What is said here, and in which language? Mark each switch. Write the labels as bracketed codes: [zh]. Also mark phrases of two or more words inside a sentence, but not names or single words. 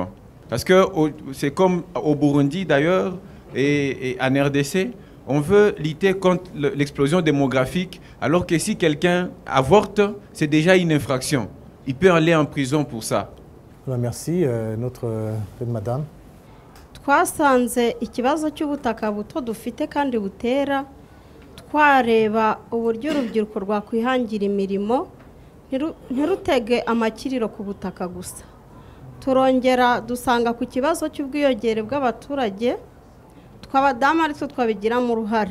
[fr] Parce que c'est comme au Burundi d'ailleurs et en RDC, on veut lutter contre l'explosion démographique, alors que si quelqu'un avorte, c'est déjà une infraction. Il peut aller en prison pour ça. Merci. Madame. [rw] Twasanze ikibazo cy'ubutaka buto dufite kandi butera, twareba uburyo urubyiruko rwakwihangira imirimo ntirutege amakiriro ku butaka gusa. Turongera dusanga ku kibazo cy'ubwiyongere bw'abaturage tw'abadamu ari twe twabigiramo uruhare.